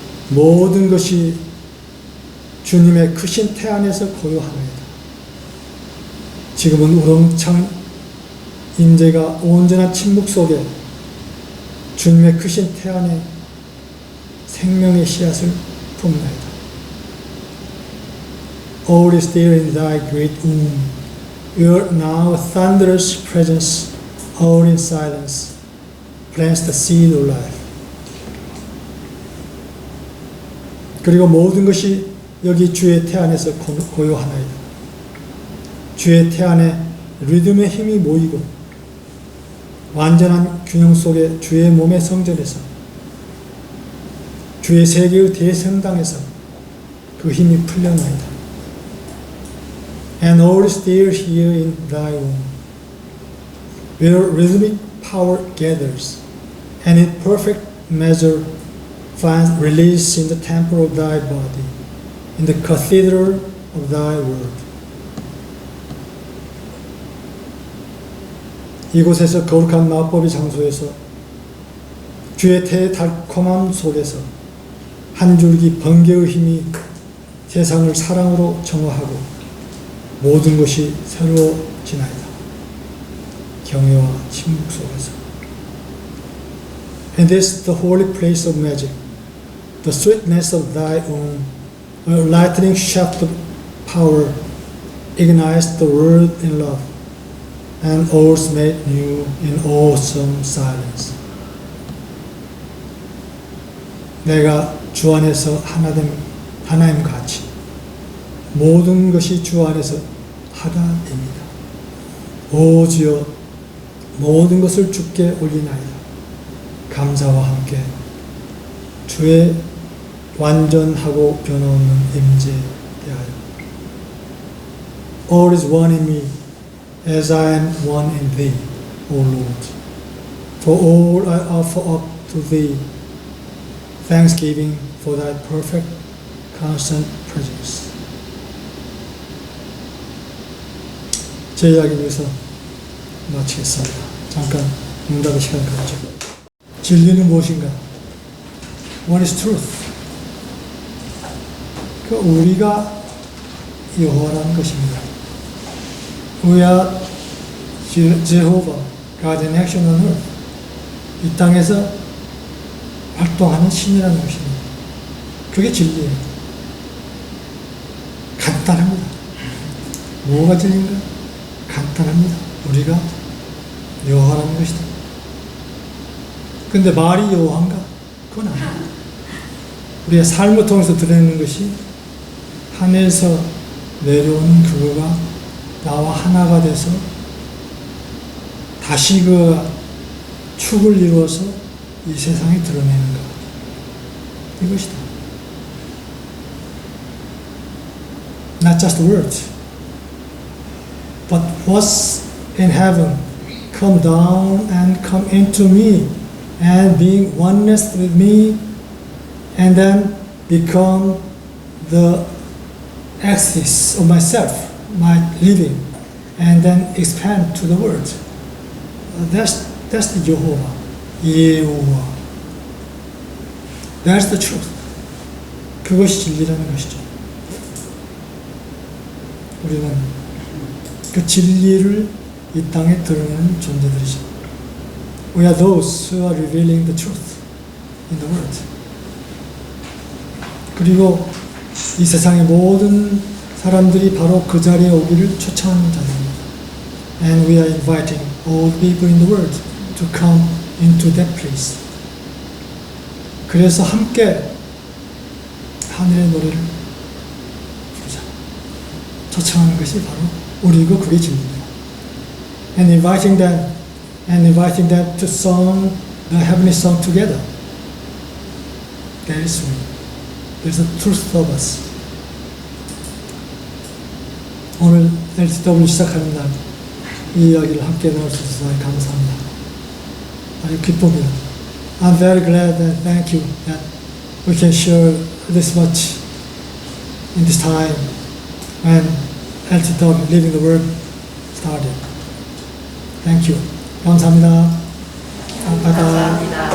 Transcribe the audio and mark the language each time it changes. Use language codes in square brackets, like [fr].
[ko] 모든 것이 주님의 크신 태 안에서 고요하나이다. 지금은 우렁찬 인재가 온전한 침묵 속에 주님의 크신 태 안에 생명의 씨앗을 품나이다. [en] All is there in thy great womb, where now a thunderous presence, all in silence, plants the seed of life. [ko] 그리고 모든 것이 여기 주의 태 안에서 고요하나이다. 주의 태 안에 리듬의 힘이 모이고 완전한 균형 속에 주의 몸의 성전에서 주의 세계의 대성당에서 그 힘이 풀려나이다. [en] And all is there here in thy womb, where rhythmic power gathers, and in perfect measure finds release in the temple of thy body, in the cathedral of thy word. [ko] 이곳에서 거룩한 마법의 장소에서 주의 태의 달콤함 속에서 한 줄기 번개의 힘이 세상을 사랑으로 정화하고 모든 것이 새로워지나이다. 경외와 침묵 속에서. [en] And this the holy place of magic, the sweetness of thy own, a lightning shaft of power ignites the world in love, and all's made new in awesome silence. [ko] 내가 주 안에서 하나님 같이 모든 것이 주 안에서 하나입니다. 오 주여 모든 것을 주께 올리나이다. 감사와 함께 주의 완전하고 변함없는 임재에 대하여. [en] All is one in me as I am one in thee, O Lord. For all I offer up to thee thanksgiving for thy perfect constant presence. [ko] 제 이야기는 여기서 마치겠습니다. 잠깐 응답의 시간 갖죠. 진리는 무엇인가? [en] What is truth? [ko] 그 우리가 여호와라는 것입니다. [en] We are Jehovah, God in action on earth. [ko] 이 땅에서 활동하는 신이라는 것입니다. 그게 진리예요. 간단합니다. 뭐가 진리인가? 간단합니다. 우리가 여호와라는 것이다. 근데 말이 여호와인가? 그건 아니에요. 우리의 삶을 통해서 드러내는 것이 하늘에서 내려오는 그거가 나와 하나가 돼서 다시 그 축을 이루어서 이 세상에 드러내는 것. 이것이다. [en] Not just words, but what's in heaven come down and come into me and being oneness with me and then become the axis of myself, my living, and then expand to the world. That's the Jehovah, 예호와. That's the truth. [ko] 그것이 진리라는 것이죠. 우리는 그 진리를 이 땅에 드러내는 존재들이죠. [en] We are those who are revealing the truth in the world. [ko] 그리고 이 세상의 모든 사람들이 바로 그 자리에 오기를 초청하는 자들입니다. [en] And we are inviting all people in the world to come into that place. [ko] 그래서 함께 하늘의 노래를 부르자. 초청하는 것이 바로 우리고 그게 진리입니다. [en] And inviting them to sing the heavenly song together. That is we. There's a truth of us. [ko] 오늘 LTW 시작하는 날 이 이야기를 함께 나눌 수 있어서 감사합니다. 아주 기쁩니다. [en] I'm very glad and thank you that we can share this much in this time when LTW Living the Word started. Thank you. [ko] 감사합니다. 감사합니다.